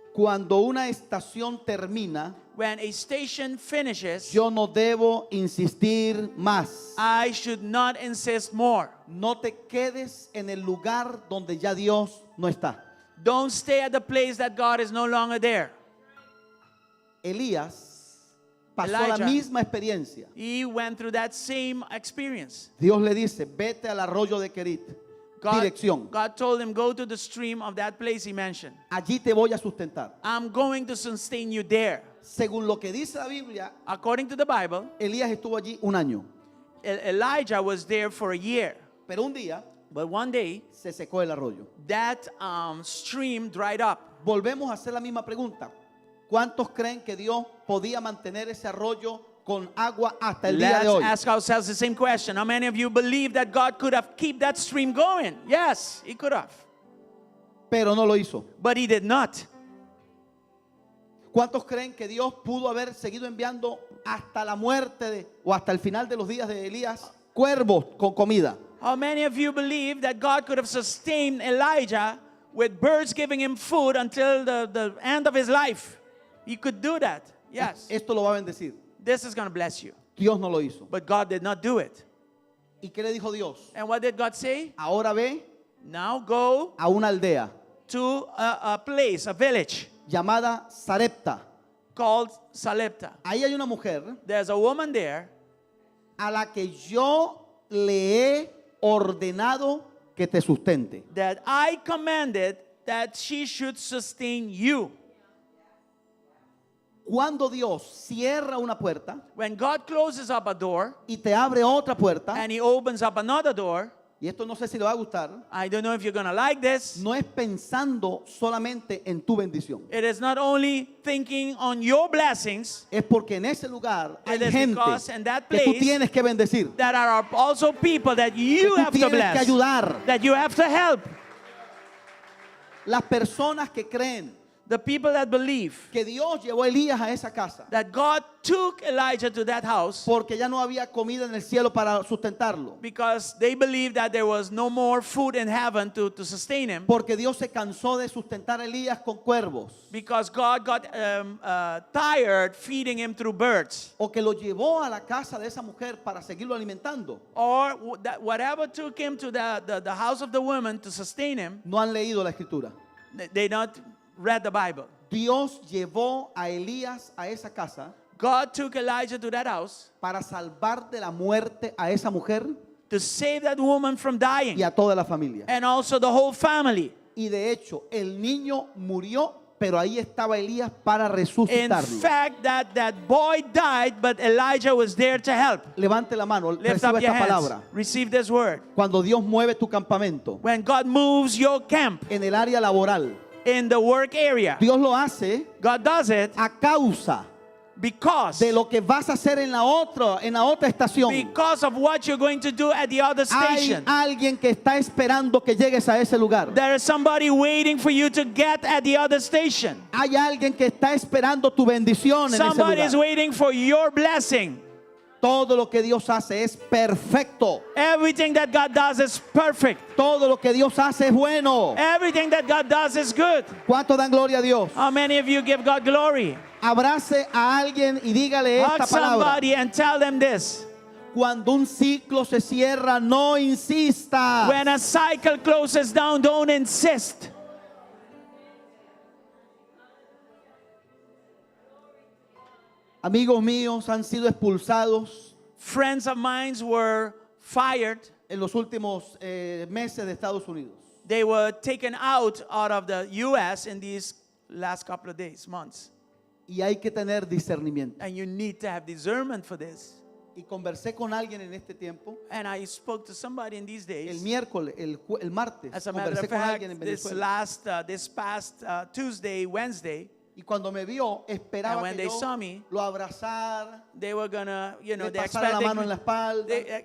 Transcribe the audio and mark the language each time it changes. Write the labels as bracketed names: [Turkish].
[Spanish] cuando una estación termina, [English] when a station finishes, [Spanish] yo no debo insistir más. [English] I should not insist more. [Spanish] No te quedes en el lugar donde ya Dios no está. [English] Don't stay at the place that God is no longer there. [Spanish] Elías pasó [English] Elijah. [Spanish] la misma experiencia. [English] He went through that same experience. [Spanish] Dios le dice, vete al arroyo de Kerit. Dirección. [English] God told him, go to the stream of that place he mentioned. [Spanish] Allí te voy a sustentar. [English] I'm going to sustain you there. [Spanish] Según lo que dice la Biblia, [English] According to the Bible, [Spanish] Elías estuvo allí un año. [English] Elijah was there for a year. [Spanish] Pero un día [English] But one day, [Spanish] se secó el arroyo. [English] that stream dried up. [Spanish] Volvemos a hacer la misma pregunta. ¿Cuántos creen que Dios podía mantener ese arroyo con agua hasta el día de [English] Let's [Spanish] hoy. [English] ask ourselves the same question. How many of you believe that God could have kept that stream going? Yes, He could have. [Spanish] Pero no lo hizo. [English] But He did not. [Spanish] ¿Cuántos creen que Dios pudo haber seguido enviando hasta la muerte o hasta el final de los días de Elías cuervos con comida? [English] How many of you believe that God could have sustained Elijah with birds giving him food until the end of his life? He could do that. Yes. [Spanish] Esto lo va a bendecir. [English] This is going to bless you. [Spanish] Dios no lo hizo. [English] But God did not do it. [Spanish] ¿Y qué le dijo Dios? [English] And what did God say? [Spanish] Ahora ve [English] Now go [Spanish] a una aldea [English] to a place, a village [Spanish] llamada Sarepta. [English] called Salepta. [Spanish] Ahí hay una mujer [English] There's a woman there [Spanish] a la que yo le he ordenado que te sustente. [English] that I commanded that she should sustain you. [Spanish] Cuando Dios cierra una puerta [English] When God closes up a door [Spanish] y te abre otra puerta, [English] and He opens up another door, [Spanish] y esto no sé si le va a gustar, [English] I don't know if you're going to like this. [Spanish] no es pensando solamente en tu bendición. [English] It is not only thinking on your blessings, [Spanish] Es porque en ese lugar hay [English] It is [Spanish] gente [English] because in that [Spanish] que tú [English] place [Spanish] tienes que bendecir, [English] that are also people that you [Spanish] que tú [English] have to [Spanish] tienes que [English] bless, [Spanish] ayudar. [English] that you have to help. [Spanish] Las personas que creen [English] The people that believe [Spanish] que Dios llevó a Elías a esa casa [English] that God took Elijah to that house [Spanish] porque ya no había comida en el cielo para sustentarlo, [English] because they believed that there was no more food in heaven to sustain him, [Spanish] porque Dios se cansó de sustentar a Elías con cuervos, [English] because God got tired feeding him through birds, [Spanish] o que lo llevó a la casa de esa mujer para seguirlo alimentando. [English] or that whatever took him to the house of the woman to sustain him, [Spanish] No han leído la escritura. [English] they not read the Bible. [Spanish] Dios llevó a Elías a esa casa [English] God took Elijah to that house [Spanish] para salvar de la muerte a esa mujer [English] to save that woman from dying, [Spanish] y a toda la familia. [English] and also the whole family. [Spanish] Y de hecho, el niño murió, pero ahí estaba Elías para [English] In [Spanish] resucitarlo. [English] fact, that boy died, but Elijah was there to help. [Spanish] Levante la mano, [English] Lift [Spanish] reciba [English] up your [Spanish] esta [English] hands. [Spanish] palabra. [English] Receive this word. [Spanish] Cuando Dios mueve tu campamento [English] When God moves your camp [Spanish] en el área laboral, [English] in the work area, [Spanish] Dios lo hace [English] God does it [Spanish] a causa [English] because [Spanish] de lo que vas a hacer en la otra estación. [English] of what you're going to do at the other [Spanish] Hay [English] station. [Spanish] alguien que está esperando que llegues a ese lugar. [English] There is somebody waiting for you to get at the other station. [Spanish] Hay alguien que está esperando tu bendición en ese [English] Somebody is [Spanish] lugar. [English] waiting for your blessing. [Spanish] Todo lo que Dios hace es perfecto. [English] Everything that God does is perfect. [Spanish] Todo lo que Dios hace es bueno. [English] Everything that God does is good. [Spanish] ¿Cuánto dan gloria a Dios? [English] How many of you give God glory? [Spanish] Abrace a alguien y dígale [English] Hug [Spanish] esta palabra. [English] somebody and tell them this. [Spanish] Cuando un ciclo se cierra, no insista. [English] When a cycle closes down, don't insist. [Spanish] Amigos míos han sido expulsados [English] Friends of mine were fired. [Spanish] en los últimos meses de Estados Unidos. [English] They were taken out of the U.S. in these last couple of days, months. [Spanish] Y hay que tener discernimiento. [English] And you need to have discernment for this. [Spanish] Y conversé con alguien en este tiempo. [English] And I spoke to somebody in these [Spanish] El [English] days. [Spanish] miércoles, el martes, [English] As a matter [Spanish] conversé [English] of [Spanish] con [English] fact, [Spanish] alguien en [English] this [Spanish] Venezuela. [English] past Tuesday, Wednesday, [Spanish] Y cuando me vio, esperaba [English] And when [Spanish] que [English] they [Spanish] yo [English] saw me, [Spanish] lo abrazara, [English] they were gonna, [Spanish] le [English] they [Spanish] pasara la mano en la espalda.